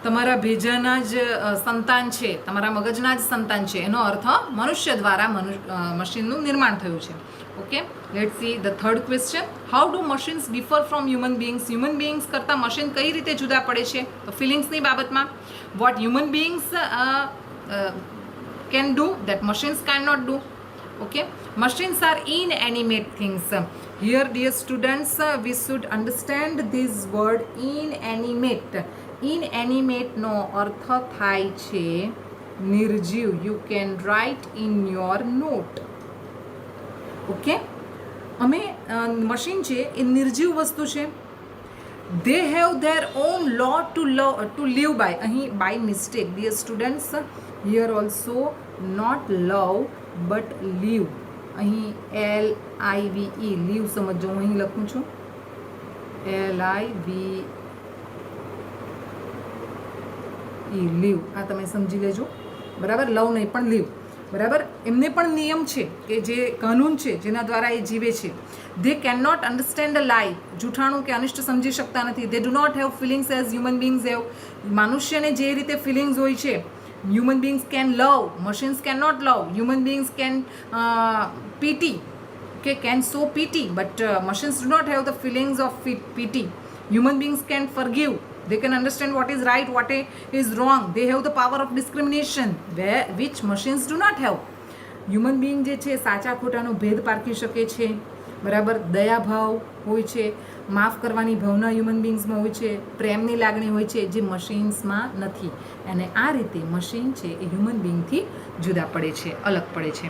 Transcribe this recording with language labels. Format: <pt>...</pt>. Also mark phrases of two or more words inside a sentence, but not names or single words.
<gu>તમારા ભેજાના જ સંતાન છે, તમારા મગજના જ સંતાન છે, એનો અર્થ મનુષ્ય દ્વારા મશીનનું નિર્માણ થયું છે.</gu> <en>okay, let's see the third question. How do machines differ from human beings? human beings</en> <gu>કરતાં મશીન કઈ રીતે જુદા પડે છે? તો ફિલિંગ્સની બાબતમાં</gu> <en>what human beings can do that machines cannot do. Okay, machines are inanimate things. Here dear students, we should understand this word inanimate.</en> <gu>Inanimate નો અર્થ થાય છે નિર્જીવ.</gu> <en>You can write in your note.</en> <gu>ઓકે, અમે મશીન છે એ નિર્જીવ વસ્તુ છે.</gu> <en>They have their own law to live by. અહીં by mistake dear students, here also not love but live.</en> <gu>અહીં LIVE live સમજો. હું અહીં લખું છું LIVE live. આ તમે સમજી લેજો, બરાબર. લવ નહીં પણ લીવ, બરાબર. એમને પણ નિયમ છે કે જે કાનૂન છે જેના દ્વારા એ જીવે છે.</gu> <en>They cannot understand a lie.</en> <gu>જૂઠાણું કે અનિષ્ટ સમજી શકતા નથી.</gu> <en>They do not have feelings as human beings have.</en> <gu>મનુષ્યને જે રીતે ફિલિંગ્સ હોય છે,</gu> <en>human beings can love, machines can not love. human beings can pity, okay, can show pity, but machines do not have the feelings of pity. Human beings can forgive. They can understand what is right, what is wrong. They have the power of discrimination, which machines do not have. human being</en> <gu>જે છે સાચા ખોટાનો ભેદ પારખી શકે છે, બરાબર. દયાભાવ હોય છે, માફ કરવાની ભાવના હ્યુમન બિંગ્સમાં હોય છે, પ્રેમની લાગણી હોય છે જે મશીન્સમાં નથી. અને આ રીતે મશીન છે એ હ્યુમન બિંગથી જુદા પડે છે, અલગ પડે છે.</gu>